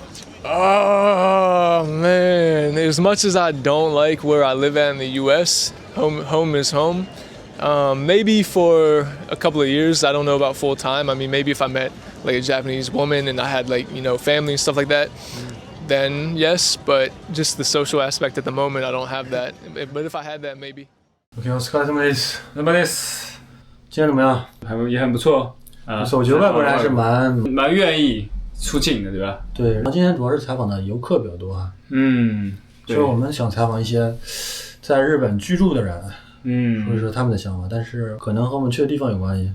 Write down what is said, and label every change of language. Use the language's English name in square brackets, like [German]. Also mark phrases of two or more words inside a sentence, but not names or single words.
[English] Oh man, as much as I don't like where I live at in the U.S., home is home. Maybe for a couple of years. I don't know about full time. I mean, maybe if I met like a Japanese woman and I had family and stuff like that, then yes. But just the social aspect at the moment, I don't have that. But if I had that, maybe. [Japanese] OK， お疲れ様です。お疲れ様です。 [Chinese] 今天怎么样？也很不错啊。我觉得外国人还是蛮愿意出境的，对吧？对。然后今天主要是采访的游客比较多啊。所以我们想采访一些在日本居住的人，说说他们的想法，但是可能和我们去的地方有关系。